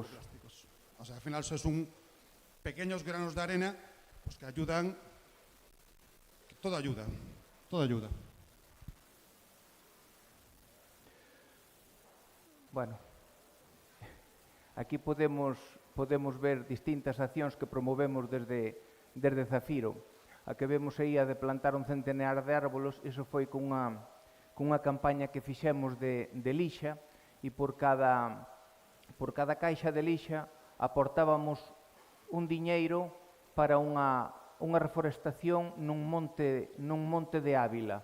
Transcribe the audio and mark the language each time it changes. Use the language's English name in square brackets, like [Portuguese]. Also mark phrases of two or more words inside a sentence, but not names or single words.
[Spanish] O sea, al final eso son pequeños granos de arena, pues que ayudan, todo ayuda. Bueno, aquí podemos ver distintas accións que promovemos desde Zafiro. [Galician] A que vemos aí a de plantar un centenar de árbolos, iso foi cunha campaña que fixemos de lixa, e por cada caixa de lixa aportábamos un diñeiro para unha reforestación nun monte de Ávila.